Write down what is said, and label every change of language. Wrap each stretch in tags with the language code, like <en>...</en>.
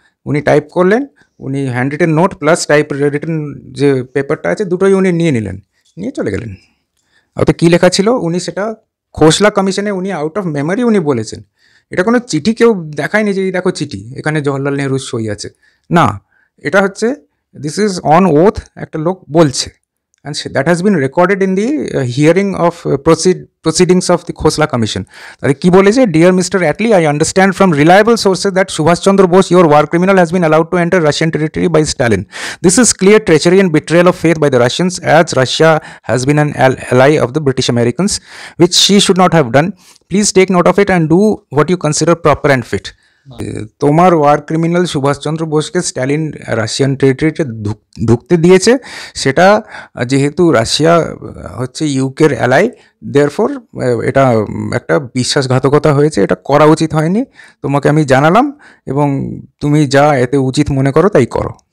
<bn>উনি টাইপ করলেন, উনি hand written note plus type written যে পেপারটা আছে দুটোই উনি নিয়ে নিলেন, নিয়ে চলে গেলেন। ওতে কী লেখা ছিল উনি সেটা খোসলা কমিশনে উনি</bn> <en>out of memory</en> <bn>উনি বলেছেন। এটা কোনো চিঠি কেউ দেখায়নি যে দেখো চিঠি এখানে জওহরলাল নেহরুর সই আছে, না, এটা হচ্ছে</bn> <en>this is on oath</en> <bn>একটা লোক বলছে।</bn> <en>And that has been recorded in the hearing of proceedings of the Khosla Commission.</en> <bn>তাহলে কি বলেছে,</bn> <en>Dear Mister Attlee, I understand from reliable sources that Subhash Chandra Bose, your war criminal, has been allowed to enter Russian territory by Stalin. This is clear treachery and betrayal of faith by the Russians, as Russia has been an ally of the British Americans, which she should not have done. Please take note of it and do what you consider proper and fit.</en> <bn>তোমার war criminal Subhash Chandra বোসকে Stalin Russian টেরিটরিতে ঢুকতে দিয়েছে, সেটা যেহেতু Russia হচ্ছে ইউকের ally, therefore এটা একটা বিশ্বাসঘাতকতা হয়েছে, এটা করা উচিত হয়নি, তোমাকে আমি জানালাম এবং তুমি যা এতে উচিত মনে করো তাই করো।</bn>